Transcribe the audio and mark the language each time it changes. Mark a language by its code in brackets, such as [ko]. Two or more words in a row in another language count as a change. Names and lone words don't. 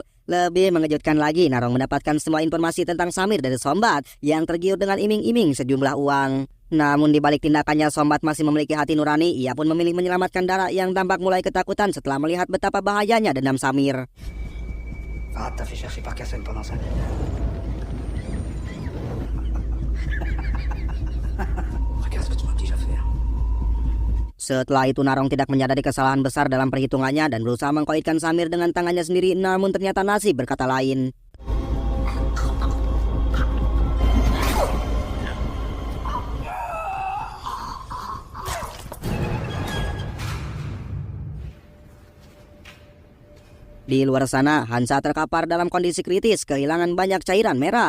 [id] Lebih mengejutkan lagi, Narong mendapatkan semua informasi tentang Samir dari Sombat yang tergiur dengan iming-iming sejumlah uang. Namun di balik tindakannya, Sombat masih memiliki hati nurani. Ia pun memilih menyelamatkan Dara yang tampak mulai ketakutan setelah melihat betapa bahayanya dendam Samir. [fr] Farhad t'a fait chercher par Kassem pendant 5 ans. Regarde ce que tu m'as déjà fait. [id] Setelah itu Narong tidak menyadari kesalahan besar dalam perhitungannya dan berusaha mengkoitkan Samir dengan tangannya sendiri, namun ternyata nasib berkata lain. Di luar sana, Hansa terkapar dalam kondisi kritis, kehilangan banyak cairan merah.